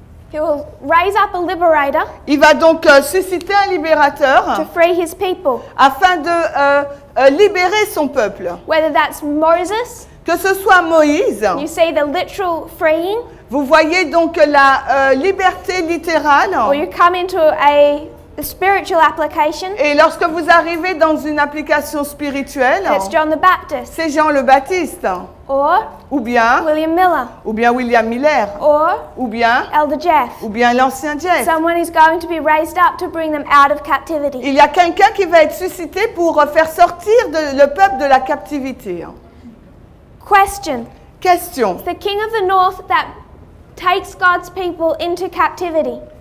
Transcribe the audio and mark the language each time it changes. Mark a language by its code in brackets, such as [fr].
[en] He will raise up a liberator [fr] Il va donc susciter un libérateur [en] to free his people. [fr] afin de libérer son peuple. [en] Whether that's Moses, [fr] Que ce soit Moïse, [en] you see the literal freeing, [fr] vous voyez donc la liberté littérale. [en] or you come into a spiritual application, [fr] Et lorsque vous arrivez dans une application spirituelle, [en] and it's John the Baptist, [fr] c'est Jean le Baptiste, [en] or [fr] ou bien William Miller, [en] or [fr] ou bien [en] Elder Jeff. [fr] l'ancien Jeff. [en] Someone is going to be raised up to bring them out of captivity. [fr] Il y a quelqu'un qui va être suscité pour faire sortir le peuple de la captivité. [en] Question. [fr] Question. [en] It's the king of the north that takes God's people into captivity.